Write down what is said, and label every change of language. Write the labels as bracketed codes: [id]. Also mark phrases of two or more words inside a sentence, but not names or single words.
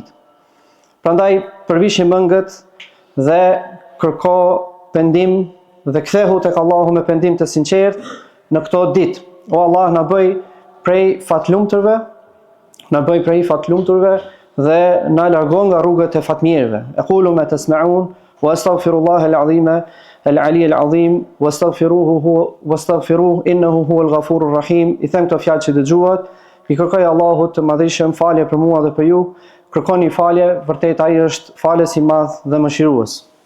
[sq] Prandaj përvishi mëngët dhe kërko pendim dhe kthehu tek Allahu me pendim të sinqert në këto ditë. O Allah, na bëj prej fatlumturve dhe na largon nga rrugët e fatmirëve. [ar] أقول ما تسمعون وأستغفر الله العظيم العلي العظيم وأستغفره إنه هو الغفور الرحيم. [sq] I them këto fjalë që dëgjuat, i kërkoj Allahut të madhëshëm falje për mua dhe për ju. Kërkoni falje, vërtet ai është falës i madh dhe mëshirues.